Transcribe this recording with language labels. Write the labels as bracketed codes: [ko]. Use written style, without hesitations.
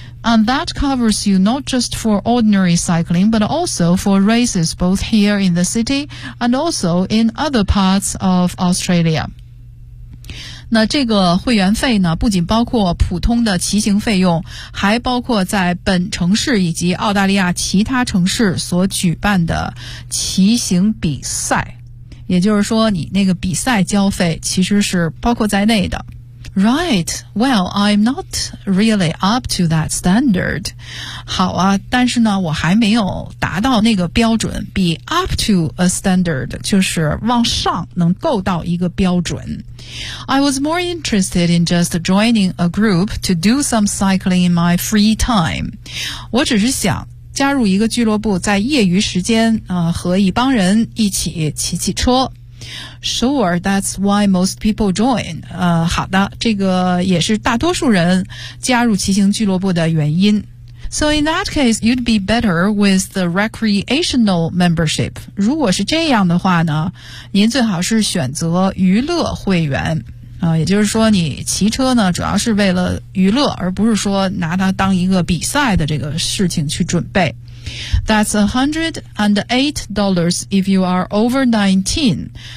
[en] And that covers you not just for ordinary cycling, but also for races both here in the city and also in other parts of Australia. [zh] 那这个会员费呢，不仅包括普通的骑行费用，还包括在本城市以及澳大利亚其他城市所举办的骑行比赛。也就是说你那个比赛交费其实是包括在内的。 [en] Right, well, I'm not really up to that standard. [zh] 好啊，但是呢我还没有达到那个标准。 [en] Be up to a standard [zh] 就是往上能够到一个标准。 [en] I was more interested in just joining a group to do some cycling in my free time. [zh] 我只是想加入一个俱乐部，在业余时间和一帮人一起骑骑车。 [en] Sure, that's why most people join. [zh] 好的，这个也是大多数人加入骑行俱乐部的原因。 [en] So in that case, you'd be better with the recreational membership. [zh] 如果是这样的话呢，您最好是选择娱乐会员。也就是说你骑车呢主要是为了娱乐，而不是说拿它当一个比赛的这个事情去准备。 [en] That's $108 if you are over 19.